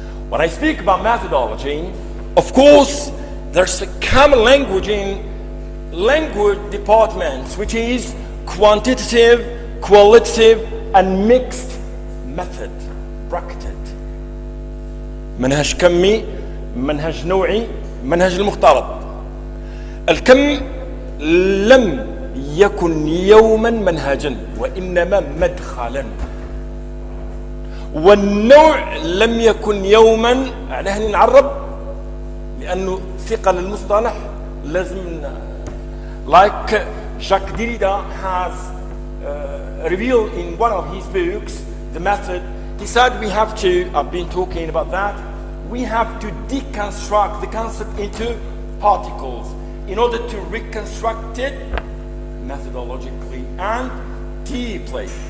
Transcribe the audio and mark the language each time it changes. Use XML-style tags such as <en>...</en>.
<en>When I speak about methodology, of course, there's a common language in language departments, which is quantitative, qualitative, and mixed method, bracketed.</en> <ar>منهج كمي، منهج نوعي، منهج المختلط. الكم لم يكن يوما منهجا وإنما مدخلا، والنوع لم يكن يوما. عليه نعرب لأنه ثقل المصطلح لازم</ar> <en>like Jacques Derrida has revealed in one of his books the method. He said we have to, I've been talking about that, we have to deconstruct the concept into particles in order to reconstruct it methodologically and deeply.</en>